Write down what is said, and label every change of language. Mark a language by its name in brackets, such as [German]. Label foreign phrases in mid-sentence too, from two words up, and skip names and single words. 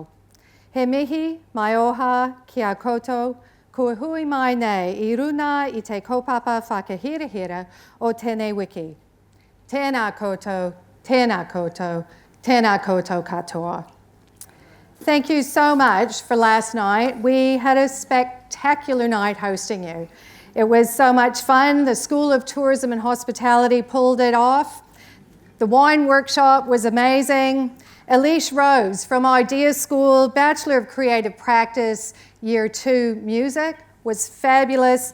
[Māori] He mihi mai oha ki a koutou, kua hui mai nei I runa I te kaupapa whakahirahira o tēnei wiki. Tēnā koutou, tēnā koutou, tēnā koutou katoa. [English] Thank you so much for last night. We had a spectacular night hosting you. It was so much fun. The School of Tourism and Hospitality pulled it off. The wine workshop was amazing. Elise Rose from Idea School, Bachelor of Creative Practice, Year 2 Music, was fabulous.